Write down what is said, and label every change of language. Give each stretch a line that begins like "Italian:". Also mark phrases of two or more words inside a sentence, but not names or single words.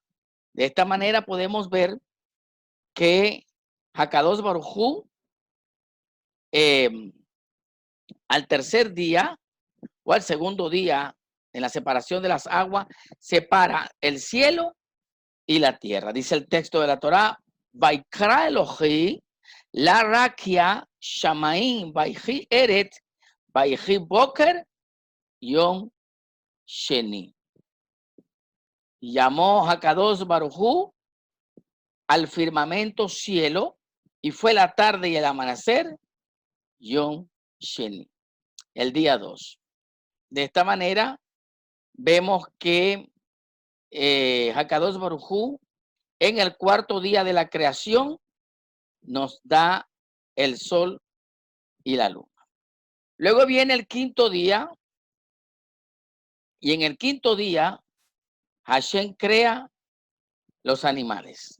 Spanish: De esta manera podemos ver que
Hebrew: הקדוש ברוך הוא,
Spanish: al tercer día o al segundo día, en la separación de las aguas, separa el cielo y la tierra. Dice el texto de la Torá,
Hebrew: ויקרא אלוהים ל רקיע שמים ויהי ערב ויהי בוקר יום שני.
Spanish: Llamó
Hebrew: הקדוש ברוך הוא
Spanish: al firmamento cielo, y fue la tarde y el amanecer,
Hebrew: יום שני,
Spanish: el día 2. De esta manera, vemos que
Hebrew: הקדוש ברוך הוא,
Spanish: en el cuarto día de la creación, nos da el sol y la luna. Luego viene el quinto día, y en el quinto día, Hashem crea los animales.